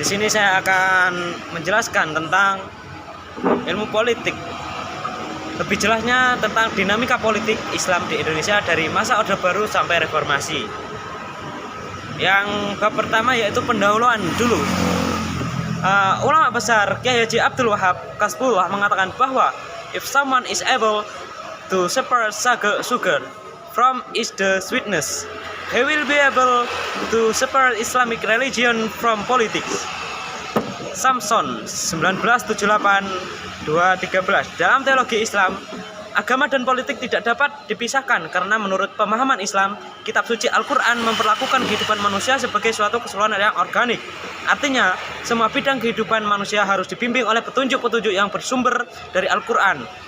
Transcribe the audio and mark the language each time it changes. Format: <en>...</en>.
<id>Di sini saya akan menjelaskan tentang ilmu politik. Lebih jelasnya tentang dinamika politik Islam di Indonesia dari masa Orde Baru sampai Reformasi. Yang pertama yaitu pendahuluan dulu. Ulama besar Kiai Haji Abdul Wahab Kasbullah mengatakan bahwa</id> <en>if someone is able to separate sugar from its the sweetness, he will be able to separate Islamic religion from politics.</en> <id>Samson 1978-213. Dalam teologi Islam, agama dan politik tidak dapat dipisahkan karena menurut pemahaman Islam, kitab suci Al-Quran memperlakukan kehidupan manusia sebagai suatu keseluruhan yang organik. Artinya, semua bidang kehidupan manusia harus dibimbing oleh petunjuk-petunjuk yang bersumber dari Al-Quran.</id>